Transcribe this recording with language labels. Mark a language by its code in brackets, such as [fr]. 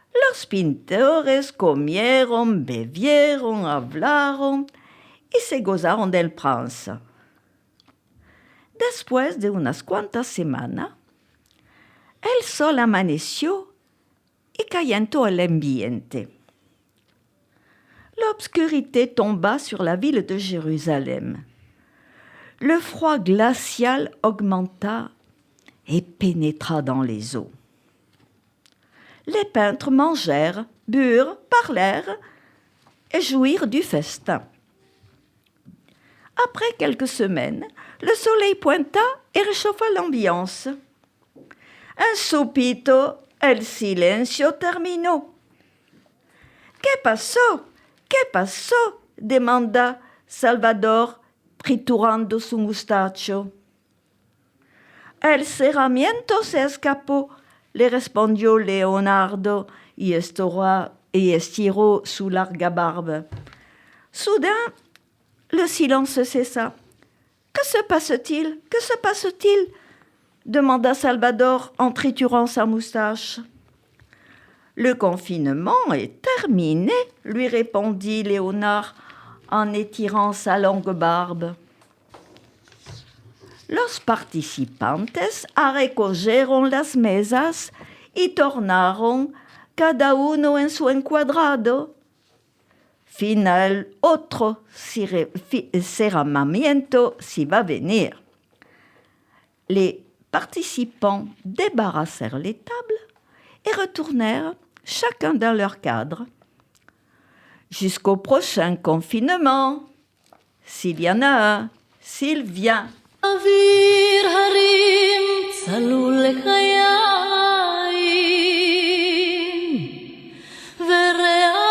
[lad] Los pintores comieron, bebieron, hablaron y se gozaron del prince. Después de unas cuantas semanas, el sol amaneció y calentó el ambiente. [fr] L'obscurité tomba sur la ville de Jérusalem. Le froid glacial augmenta et pénétra dans les eaux. Les peintres mangèrent, burent, parlèrent et jouirent du festin. Après quelques semaines, le soleil pointa et réchauffa l'ambiance. [lad] Un soupito, el silencio terminó. ¿Qué pasó? ¿Qué pasó? Demanda Salvador, triturando su mustacho. El cerramiento se escapó, le respondió Leonardo y estiró su larga barbe. [fr] Soudain, le silence cessa. Que se passe-t-il? Que se passe-t-il? Demanda Salvador en triturant sa moustache. Le confinement est terminé, lui répondit Léonard en étirant sa longue barbe. [lad] Los participantes arrecogieron las mesas y tornaron cada uno en su encuadrado. Final, otro cerramiento si va venir. [fr] Les participants débarrassèrent les tables et retournèrent chacun dans leur cadre. Jusqu'au prochain confinement, s'il y en a un, s'il vient. [he] אוויר הרים צלול לחיים ורק